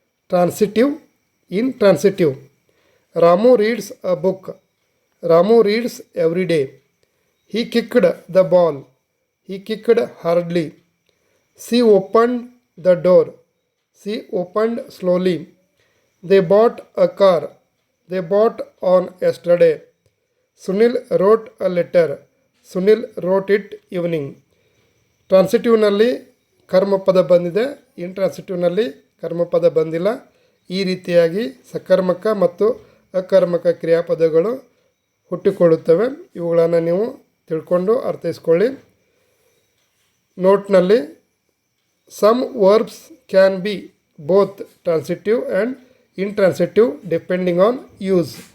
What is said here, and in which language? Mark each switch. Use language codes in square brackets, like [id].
[en] Transitive, intransitive. Ramu reads a book. Ramu reads every day. He kicked the ball. He kicked hardly. She opened the door. She opened slowly. They bought a car. They bought on yesterday. Sunil wrote a letter. Sunil wrote it evening. [kn] ಟ್ರಾನ್ಸಿಟಿವ್ನಲ್ಲಿ ಕರ್ಮಪದ ಬಂದಿದೆ, ಇಂಟ್ರಾನ್ಸಿಟಿವ್ನಲ್ಲಿ ಕರ್ಮಪದ ಬಂದಿಲ್ಲ. ಈ ರೀತಿಯಾಗಿ ಸಕರ್ಮಕ ಮತ್ತು ಅಕರ್ಮಕ ಕ್ರಿಯಾಪದಗಳು ಹುಟ್ಟಿಕೊಳ್ಳುತ್ತವೆ. ಇವುಗಳನ್ನು ನೀವು ತಿಳ್ಕೊಂಡು ಅರ್ಥೈಸ್ಕೊಳ್ಳಿ. ನೋಟ್ನಲ್ಲಿ [en] some verbs can be both transitive and intransitive depending on use.